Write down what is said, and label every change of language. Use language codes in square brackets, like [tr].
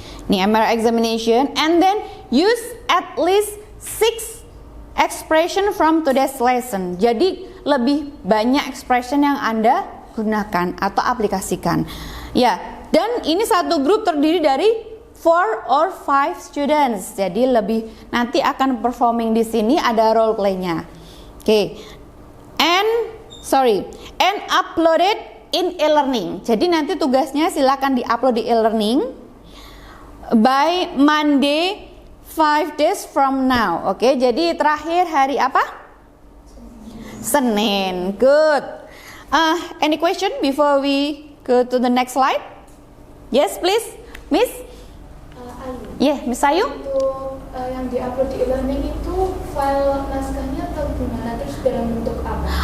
[en] Nih MRI examination, and then use at least 6 expression from today's lesson. [id] Jadi lebih banyak expression yang Anda gunakan atau aplikasikan. Ya, dan ini satu grup terdiri dari 4 or 5 students. Jadi lebih nanti akan performing di sini, ada role play-nya. Oke. [en] And uploaded in e-learning. [id] Jadi nanti tugasnya silakan di-upload di e-learning by Monday 5 days from now. Oke, jadi terakhir hari apa? Senin. Good. [en] Any question before we go to the next slide? Yes, please. Miss? Miss Ayu? [id] Untuk yang diupload di e-learning itu file naskahnya atau gimana, terus dalam bentuk apa?